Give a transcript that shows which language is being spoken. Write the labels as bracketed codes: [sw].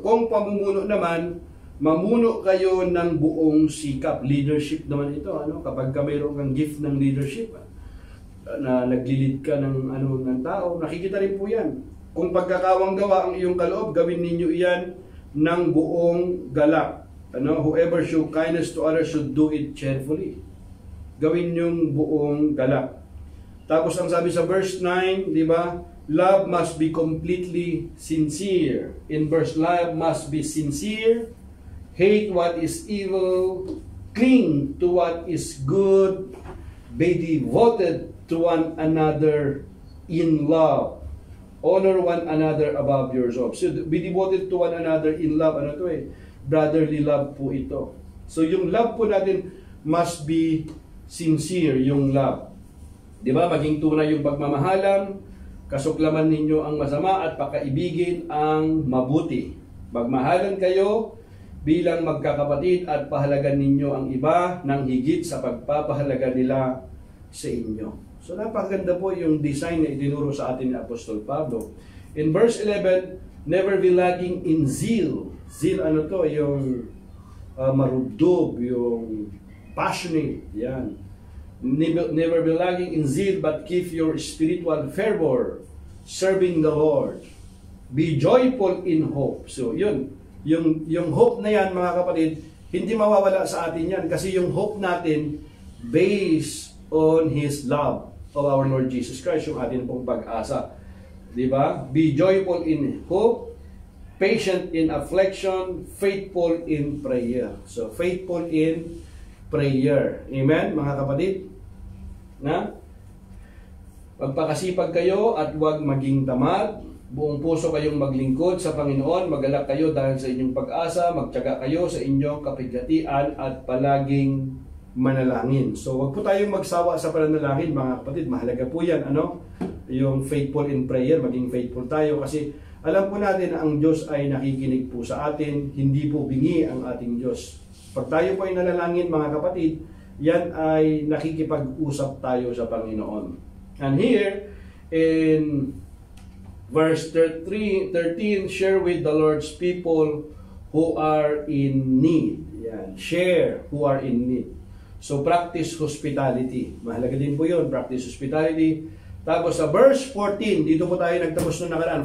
[tl] Kung pamumuno naman, mamuno kayo ng buong sikap. Leadership naman ito. Kapag mayroon kang gift ng leadership, na naglilid ka ng tao, nakikita rin po yan. Kung pagkakawang gawa ang iyong kaloob, gawin ninyo iyan ng buong galak. [en] Whoever show kindness to others should do it cheerfully. [tl] Gawin yung buong galak. Tapos ang sabi sa verse 9, di ba? [en] Love must be completely sincere. In verse, love must be sincere. Hate what is evil. Cling to what is good. Be devoted to one another in love. Honor one another above yourselves. So, be devoted to one another in love. [tl] Brotherly love po ito. So, yung love po natin [en] must be sincere, [tl] yung love. Di ba? Maging tunay yung pagmamahalan. Kasuklaman ninyo ang masama at pakaibigin ang mabuti. Magmahalan kayo bilang magkakapatid at pahalagan ninyo ang iba ng higit sa pagpapahalaga nila sa inyo. So napakaganda po yung design na itinuro sa atin ni Apostol Pablo. [en] In verse 11, never be lacking in zeal. [tl] Zeal yung marubdob, yung passionate. Yan. [en] Never be lacking in zeal, but keep your spiritual fervor, serving the Lord. Be joyful in hope. [tl] So, yung hope na yan, mga kapatid, hindi mawawala sa atin yan. Kasi yung hope natin, [en] based on His love of our Lord Jesus Christ, [tl] yung atin pong pag-asa. Diba? [en] Be joyful in hope, patient in affliction, faithful in prayer. So, faithful in prayer. Amen, [tl] mga kapatid? Magpakasipag kayo at huwag maging tamad. Buong puso kayong maglingkod sa Panginoon. Magalak kayo dahil sa inyong pag-asa. Magtiyaga kayo sa inyong kapighatian at palaging manalangin. So, huwag po tayong magsawa sa pananalangin, mga kapatid. Mahalaga po yan, yung [en] faithful in prayer. [tl] Maging faithful tayo kasi alam po natin na ang Diyos ay nakikinig po sa atin. Hindi po bingi ang ating Diyos. Pag tayo po ay nalalangin, mga kapatid, yan ay nakikipag-usap tayo sa Panginoon. [en] And here, in verse 13, share with the Lord's people who are in need. Yan, share who are in need. So, practice hospitality. [tl] Mahalaga din po yun, [en] practice hospitality. [tl] Tapos sa verse 14, dito po tayo nagtapos nung nakaraan.